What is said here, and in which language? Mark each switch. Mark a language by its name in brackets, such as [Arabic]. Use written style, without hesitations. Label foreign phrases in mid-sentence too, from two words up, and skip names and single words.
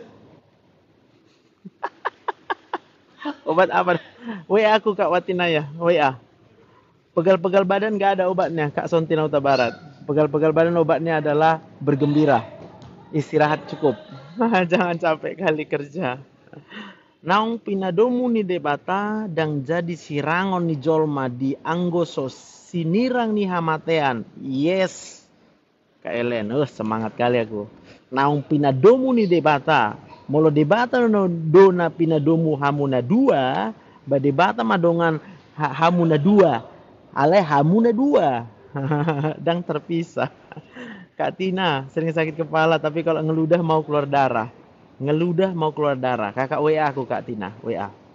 [Indonesian] Obat apa? WA aku Kak Watinaya. WA. Pegal-pegal badan gak ada obatnya Kak Sontina Uta Barat. Pegal-pegal badan obatnya adalah bergembira. Istirahat cukup. Jangan capek kali kerja. [Batak Toba] Naung pinadomu ni debata dan jadi sirangon ni jolma di anggoso sinirang ni hamatean. [Indonesian] Yes. Kak Ellen, semangat kali aku. [Batak Toba] Naung pinadomu ni debata. Molo debata no dona pinadomu hamuna dua, ba debata madongan hamuna dua. Ale hamuna dua. [Indonesian] Dan terpisah. Kak Tina sering sakit kepala tapi kalau ngeludah mau keluar darah. Ngeludah mau keluar darah. Kakak WA aku Kak Tina, WA.